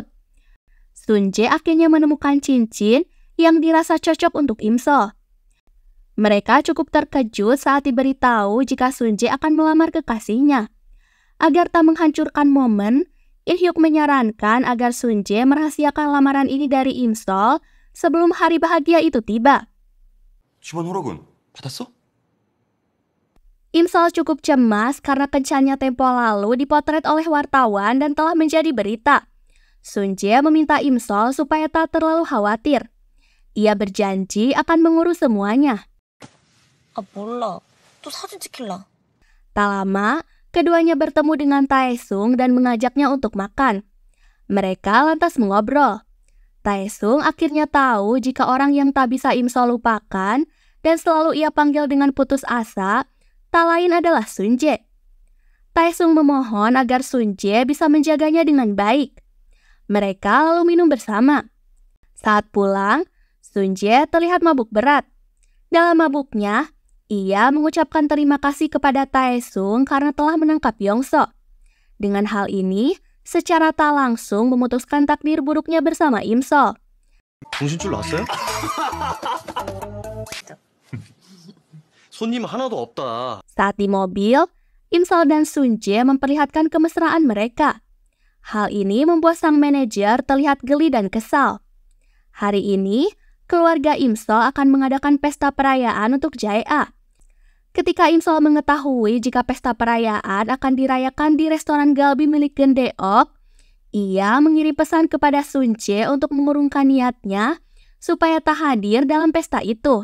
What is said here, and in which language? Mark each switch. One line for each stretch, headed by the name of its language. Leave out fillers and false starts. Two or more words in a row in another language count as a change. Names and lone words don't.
Indonesian: Sunje akhirnya menemukan cincin yang dirasa cocok untuk Imsol. Mereka cukup terkejut saat diberitahu jika Sunje akan melamar kekasihnya. Agar tak menghancurkan momen, In Hyuk menyarankan agar Sunje merahasiakan lamaran ini dari Imsol sebelum hari bahagia itu tiba.
Korean: 주말 호러군 받았어?
Indonesian: Imsol cukup cemas karena kencannya tempo lalu dipotret oleh wartawan dan telah menjadi berita. Sunje meminta Imsol supaya tak terlalu khawatir. Ia berjanji akan mengurus semuanya.
Korean: 아, 몰라. 또 사진 찍힐라.
Indonesian: Tak lama, keduanya bertemu dengan Taesung dan mengajaknya untuk makan. Mereka lantas mengobrol. Taesung akhirnya tahu jika orang yang tak bisa Imsol lupakan dan selalu ia panggil dengan putus asa, tak lain adalah Sunje. Taesung memohon agar Sunje bisa menjaganya dengan baik. Mereka lalu minum bersama. Saat pulang, Sunje terlihat mabuk berat. Dalam mabuknya, ia mengucapkan terima kasih kepada Taesung karena telah menangkap Yongso. Dengan hal ini, secara tak langsung memutuskan takdir buruknya bersama Imsol.
Korean: 정신줄 났어요? 손님 하나도 없다.
Indonesian: Saat di mobil, Imsol dan Sunje memperlihatkan kemesraan mereka. Hal ini membuat sang manajer terlihat geli dan kesal. Hari ini, keluarga Imsol akan mengadakan pesta perayaan untuk Jae-a. Ketika Imsol mengetahui jika pesta perayaan akan dirayakan di restoran galbi milik Gendeok, ia mengirim pesan kepada Sunje untuk mengurungkan niatnya supaya tak hadir dalam pesta itu.